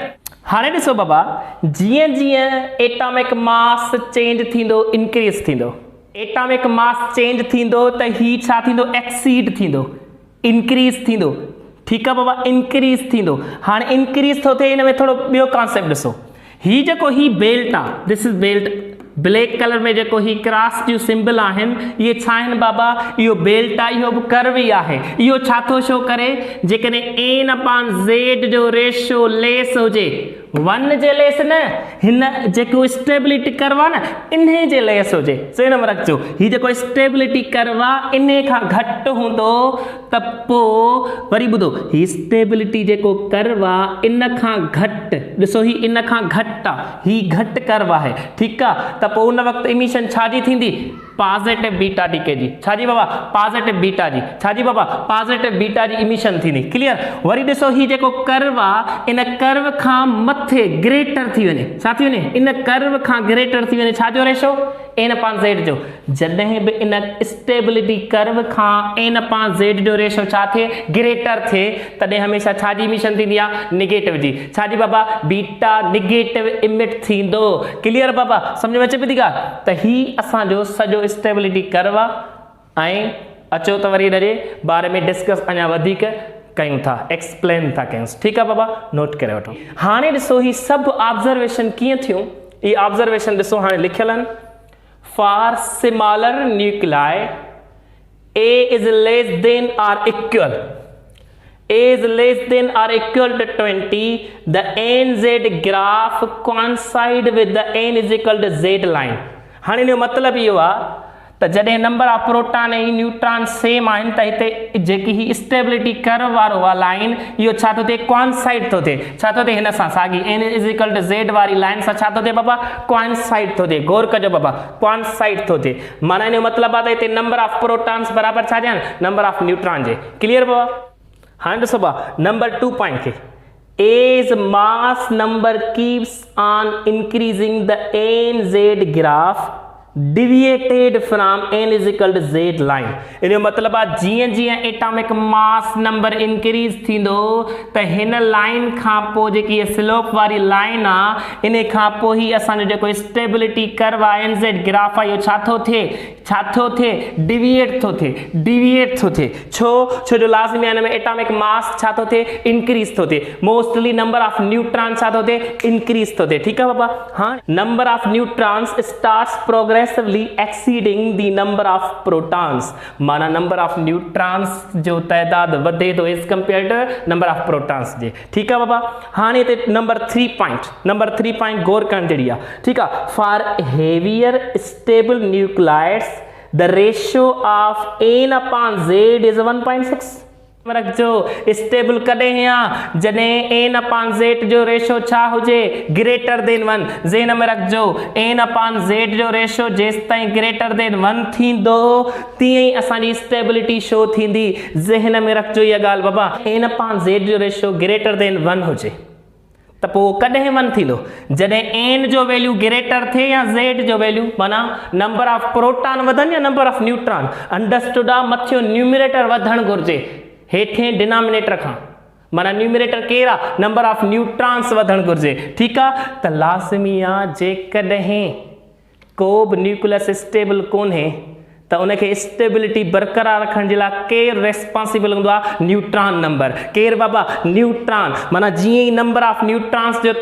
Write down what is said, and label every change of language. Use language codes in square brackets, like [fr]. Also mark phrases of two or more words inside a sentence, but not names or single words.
[sd] हाणे ॾिसो बाबा, जीअं जीअं [en] atomic mass change [sd] थींदो, इंक्रीज थींदो, [en] atomic mass change [sd] थींदो त ही छा थींदो? एक्सीड थींदो, इंक्रीज थींदो, ठीकु आहे बाबा, इंक्रीज थींदो। हाणे इंक्रीज थो थिए, हिन में थोरो ॿियो कॉन्सेप्ट ॾिसो, ही जेको ही बेल्ट आहे, [en] this is belt, black colour [sd] में जेको ही क्रॉस जो सिंबल आहिनि, इहे छा आहिनि बाबा? इहो बेल्ट आहे, इहो बि कर्व ई आहे। इहो छा थो शो करे? जेकॾहिं [en] N upon Z [sd] जो रेशो लेस हुजे, 1 जे लेस न, हिन जेको [en] stability curve [sd] आहे न, इन जे लेस हुजे। सही नंबर रखिजो, हीउ जेको [en] stability curve [sd] आहे इन खां घटि हूंदो त पोइ वरी ॿुधो, हीउ स्टेबिलिटी जेको कर्व आहे इन खां घटि, ॾिसो ही इन खां घटि आहे, हीउ घटि कर्व आहे, ठीकु आहे। त पोइ उन वक़्तु इमिशन छाजी थींदी? [en] positive beta decay [sd] जी। छाजी बाबा? [en] positive beta [sd] जी। छाजी बाबा? [en] positive beta [sd] जी इमिशन थींदी। क्लियर? वरी ॾिसो ही जेको कर्व आहे इन कर्व खां मथे ग्रेटर थी वञे, छा थी वञे? इन कर्व खां ग्रेटर थी वञे, छाजो रेशो? [en] N upon Z [sd] जो। जॾहिं बि इन [en] stability curve [sd] खां [en] N upon Z [sd] जो रेशो छा थिए? ग्रेटर थिए, तॾहिं हमेशह छाजी इमिशन थींदी आहे? निगेटिव जी। छाजी बाबा? [en] beta negative emit [sd] थींदो। क्लियर बाबा? सम्झ में अचे पई थी ॻाल्हि? त ही असांजो सॼो [en] stability curve [sd] आहे ऐं अचो त वरी हिन जे बारे में डिस्कस अञा वधीक कयूं था, एक्सप्लेन था कयूं, ठीकु आहे बाबा, नोट करे वठो। हाणे ॾिसो ही सभु ऑब्जर्वेशन कीअं थियूं, ये ऑब्जर्वेशन ॾिसो हाणे लिखियल आहिनि। [en] for smaller nuclei A is less than or equal, A is less than or equal to 20, the NZ graph coincide with the N is equal to Z line। [sd] हाणे इनजो मतिलबु इहो आहे त जॾहिं [en] number of proton [sd] ऐं न्यूट्रॉन सेम आहिनि त हिते जेकी ही [en] stability curve [sd] वारो आहे लाइन, इहो छा थो थिए? कॉइंसाइड थो थिए। छा थो थिए? हिन सां साॻी [en] N is equal to Z [sd] वारी लाइन सां छा थो थिए बाबा? कॉइंसाइड थो थिए। गौर कजो बाबा, कॉइंसाइड थो थिए, माना इनजो मतिलबु आहे त हिते [en] number of protons [sd] बराबरि छा जे आहिनि? [en] number of neutron [sd] जे। क्लियर बाबा? हाणे ॾिसो बाबा [en] number 2 point [sd] खे, [en] as mass number keeps on increasing the NZ graph deviated from N is equal to Z line। [sd] इनजो मतिलबु आहे जीअं जीअं [en] atomic mass number increase [sd] थींदो त हिन लाइन खां पोइ जेकी स्लोप वारी लाइन आहे इन खां पोइ ही असांजो जेको [en] stability curve [sd] आहे [en] NZ graph [sd] आहे इहो छा थो थिए? छा थो थिए? डिविएट थो थिए, डिविएट थो थिए। छो जो लाज़मी आहे हिन में [en] atomic mass [sd] छा थो थिए? इंक्रीज थो थिए। [en] mostly number of neutron [sd] छा थो थिए? इंक्रीज थो थिए। ठीकु आहे बाबा? हाँ, [en] number of neutrons starts progressively exceeding the number of protons, [sd] माना [en] number of neutrons [sd] जो तइदाद वधे थो [en] as compare to number of protons [sd] जे। ठीकु आहे बाबा? हाणे हिते [en] number 3 point [sd] गौर करण जहिड़ी आहे। ठीकु आहे? [en] for heavier stable nuclides the ratio of N upon Z is 1.6. [sd] रखजो, स्टेबल कॾहिं आहे? जॾहिं [en] N upon Z [sd] जो रेशो छा हुजे? [en] greater than 1. [sd] ज़हन में रखजो, [en] N upon Z [sd] जो रेशो जेसि ताईं [en] greater than 1 [sd] थींदो तीअं ई असांजी स्टेबिलिटी शो थींदी। ज़हन में रखजो इहा ॻाल्हि बाबा, [en] N upon Z [sd] जो रेशो [en] greater than 1 [sd] हुजे त पोइ कॾहिं 1 थींदो जॾहिं n जो वैल्यू ग्रेटर थिए या z जो वैल्यू माना [en] number of proton [sd] वधनि या [en] number of neutron understood [sd] आहे मथियो न्यूमरेटर वधणु घुरिजे हेठे डिनोमिनेटर खां माना न्यूमरेटर केरु आहे [en] number of neutrons [sd] वधणु घुरिजे ठीकु आहे त लाज़मी आहे जेकॾहिं को बि न्यूक्लियस स्टेबल कोन्हे त उनखे स्टेबिलिटी बरक़रार रखण जे लाइ केरु रेस्पॉन्सिबल हूंदो आहे [en] neutron number [sd] केरु बाबा न्यूट्रॉन माना जीअं ई [en] number of neutrons [sd] जो